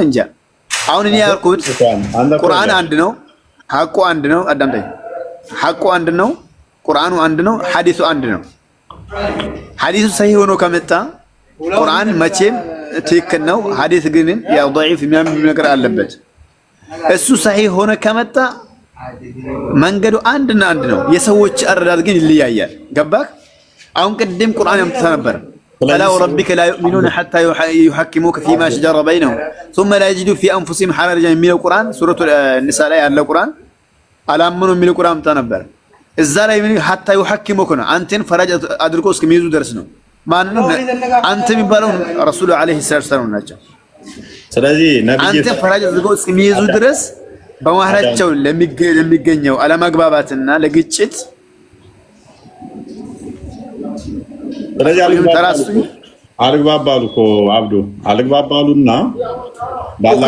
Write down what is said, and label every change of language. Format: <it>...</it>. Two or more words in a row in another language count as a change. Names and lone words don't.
<am>እንጃ። አሁን እኔ ያልኩት ቁርአን አንድ ነው፣ ሐቁ አንድ ነው። አዳምጠኝ። ሐቁ አንድ ነው፣ ቁርአኑ አንድ ነው፣ ሐዲሱ አንድ ነው። ሐዲሱ ሰሂህ ሆኖ ከመጣ ቁርአን መቼም ትክክል ነው። ሐዲስ ግን ያው ضعيف የሚያምን ነገር አለበት። እሱ ሰሂህ ሆኖ ከመጣ መንገዱ አንድና አንድ ነው። የሰዎች አረዳድ ግን ይለያያል። ገባክ? አሁን ቅድም ቁርአን ያምጥታ ነበር</am> <ar>فلا وربك لا يؤمنون حتى يحكموك فيما شجر بينهم ثم لا يجدوا في انفسهم حرجا من القران سوره النساء</ar> <am>ላይ ያለው ቁርአን አላመኑ የሚል ቁርአን አምጥታ ነበር። እዛ ላይ ምን</am> <ar>حتى يحكموك</ar> <am>ነው አንተን ፈራጅ አድርጎ እስከሚይዙ ድረስ ነው። ማንንም አንተ የሚባለው</am> <ar>رسول عليه السلام</ar> <am>ናቸው። ስለዚህ ነብዩ አንተ ፈራጅ አድርጎ እስከሚይዙ ድረስ በመሃላቸው ለሚገኘው አለመግባባትና ለግጭት ስለዚህ አልግባባሉ እኮ አብዱ አልግባባሉና ባላህ</am>